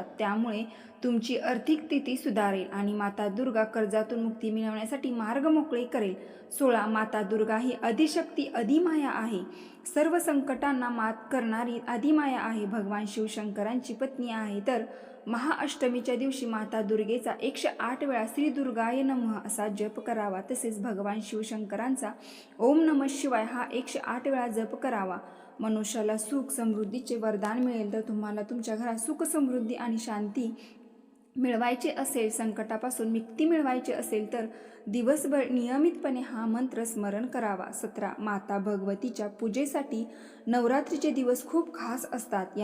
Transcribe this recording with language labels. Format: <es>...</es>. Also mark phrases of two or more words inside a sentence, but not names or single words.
<mr>त्यामुळे तुमची आर्थिक स्थिती सुधारेल आणि माता दुर्गा कर्जातून मुक्ती मिळवण्यासाठी मार्ग मोकळे करेल. 16. माता दुर्गा ही अधिशक्ती अधिमाया आहे. सर्व संकटांना मात करणारी अधिमाया आहे. भगवान शिवशंकरांची पत्नी आहे. तर महाअष्टमीच्या दिवशी माता दुर्गेचा 108 वेळा</mr> <sa>श्री दुर्गाय नमः</sa> <mr>असा जप करावा. तसेच भगवान शिवशंकरांचा</mr> <sa>ओम नमः शिवाय</sa> <mr>हा 108 वेळा जप करावा. मनुष्याला सुख समृद्धीचे वरदान मिळेल. तर तुम्हाला तुमच्या घरात सुख समृद्धी आणि शांती मिळवायचे असेल, संकटापासून मुक्ती मिळवायची असेल, तर दिवसभर नियमितपणे हा मंत्र स्मरण करावा. 17. माता भगवतीच्या पूजेसाठी नवरात्रीचे दिवस खूप खास असतात.</mr>